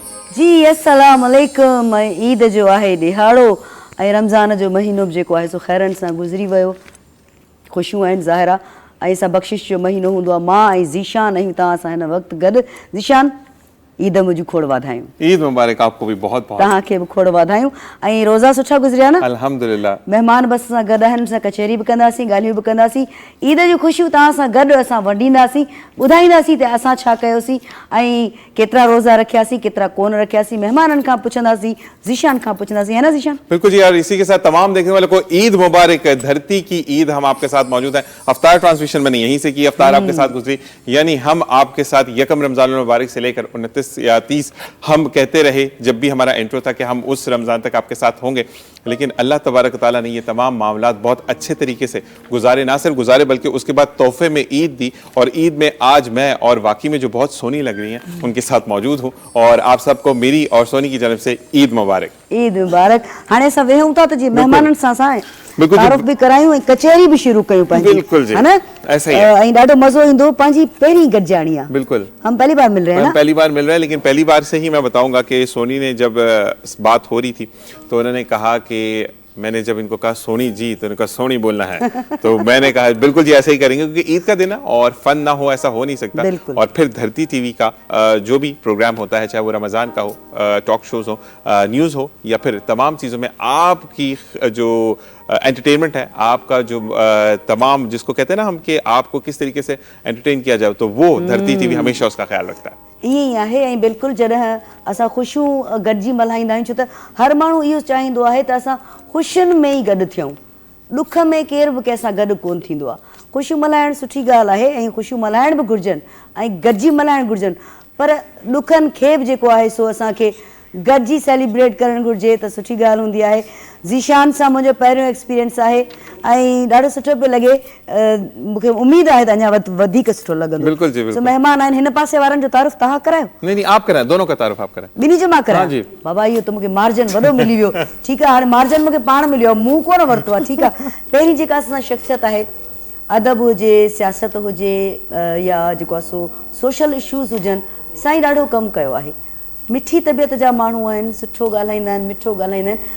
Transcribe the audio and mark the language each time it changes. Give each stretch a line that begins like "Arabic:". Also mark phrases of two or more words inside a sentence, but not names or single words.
Sindhi: जी
Arabic: السلام عليكم.
Sindhi: ईद जो आहे ॾिहाड़ो ऐं रमज़ान जो महीनो बि जेको आहे सो ख़ैरनि सां गुज़री वियो। ख़ुशियूं आहिनि ज़ाहिरा ऐं सां बख़्शिश जो महीनो हूंदो आहे। मां ऐं ज़ीशान आहियूं तव्हां सां हिन वक़्तु गॾु। ज़ीशान ईद मुंहिंजूं खोड़ वाधायूं।
Urdu: عید مبارک آپ کو بھی بہت بہت.
Sindhi: तव्हांखे बि खोड़ वाधायूं ऐं रोज़ा सुठा गुज़रिया न? अल्हम्दुलिल्लाह। महिमान बस सां गॾु आहिनि, असां कचहरी बि कंदासीं, ॻाल्हियूं बि कंदासीं। ईद जूं ख़ुशियूं तव्हां सां गॾु असां वंडींदासीं, ॿुधाईंदासीं त असां छा कयोसीं ऐं केतिरा रोज़ा रखियासीं, केतिरा कोन रखियासीं। महिमाननि खां पुछंदासीं, ज़ीशान खां पुछंदासीं, है ना ज़ीशान?
Urdu: بالکل جی یار، اسی کے ساتھ تمام دیکھنے والوں کو عید مبارک۔ دھرتی کی عید ہم آپ کے ساتھ موجود ہیں. افطار ٹرانسمیشن میں نے یہیں سے کی، افطار آپ کے ساتھ گزری، یعنی ہم آپ کے ساتھ یکم رمضان مبارک سے لے کر 29 یا 30 ہم کہتے رہے جب بھی ہمارا انٹرو تھا کہ ہم اس رمضان تک آپ کے ساتھ ہوں گے. لیکن اللہ تبارک تعالیٰ نے یہ تمام معاملات بہت اچھے طریقے سے گزارے، نہ صرف گزارے بلکہ اس کے بعد تحفے میں عید دی. اور عید میں آج میں اور واقعی میں جو بہت سونی لگ رہی ہیں ان کے ساتھ موجود ہوں اور آپ سب کو میری اور سونی کی جانب سے عید مبارک. عید مبارک.
Sindhi: हाणे असां वेहूं था त जी महिमाननि सां असां बिल्कुल तारुफ भी करायूं ऐं कचहरी भी शुरू कयूं पंहिंजी। बिल्कुल जी, है ना?
Urdu: ایسا ہی ہے.
Sindhi: ऐं ॾाढो मज़ो ईंदो। पंहिंजी पहिरीं गॾिजाणी आहे। बिल्कुल
Urdu: ہم پہلی بار مل رہے ہیں نا? پہلی بار مل رہے ہیں، لیکن پہلی بار سے ہی میں بتاؤں گا کہ سونی نے جب بات ہو رہی تھی تو انہوں نے کہا کہ میں نے جب ان کو کہا سونی جی تو ان کا سونی بولنا ہے تو میں نے کہا بالکل جی ایسے ہی کریں گے کیونکہ عید کا دن ہے اور فن نہ ہو ایسا ہو نہیں سکتا. اور پھر دھرتی ٹی وی کا جو بھی پروگرام ہوتا ہے، چاہے وہ رمضان کا ہو,
English: talk shows
Urdu: ہو، نیوز ہو یا پھر تمام چیزوں میں آپ کی جو انٹرٹینمنٹ ہے، آپ کا جو تمام جس کو کہتے ہیں نا ہم کہ آپ کو کس طریقے سے انٹرٹین کیا جائے، تو وہ دھرتی ٹی وی ہمیشہ اس کا خیال رکھتا ہے.
Sindhi: ईअं ई आहे। ऐं बिल्कुलु जॾहिं असां ख़ुशियूं गॾिजी मल्हाईंदा आहियूं, छो त हर माण्हू इहो चाहींदो आहे त असां ख़ुशियुनि में ई गॾु थियूं। ॾुख में केर बि कंहिंसां गॾु कोन थींदो आहे। ख़ुशियूं मल्हाइणु सुठी ॻाल्हि आहे ऐं ख़ुशियूं मल्हाइण बि घुरिजनि ऐं गॾिजी मल्हाइणु घुरिजनि, पर ॾुखनि खे बि जेको आहे सो असांखे गॾिजी सेलिब्रेट करणु घुरिजे त सुठी ॻाल्हि हूंदी आहे। ज़ीशान सां मुंहिंजो पहिरियों एक्सपीरियंस आहे ऐं ॾाढो सुठो पियो लॻे। मूंखे उमेद आहे त अञा वधीक सुठो लॻंदो। बिल्कुल जी, बिल्कुल। महिमान आहिनि, हिन पासे वारनि जो तारुफ तव्हां करायो?
Urdu: نہیں آپ کرائیں، دونوں کا تعارف آپ کرائیں.
Sindhi: ॿिन्ही जो मां करायां? जी। बाबा इहो त मूंखे मार्जन वॾो मिली वियो। ठीकु आहे, हाणे मार्जन मूंखे पाण मिलियो, मूं कोन वरितो आहे। ठीकु आहे, पहिरीं जेका असां शख़्सियत आहे, अदब हुजे, सियासत हुजे या जेको आहे सो
English: social issues
Sindhi: हुजनि, साईं ॾाढो कमु कयो आहे। मिठी तबियत जा माण्हू आहिनि, सुठो ॻाल्हाईंदा आहिनि, मिठो ॻाल्हाईंदा आहिनि।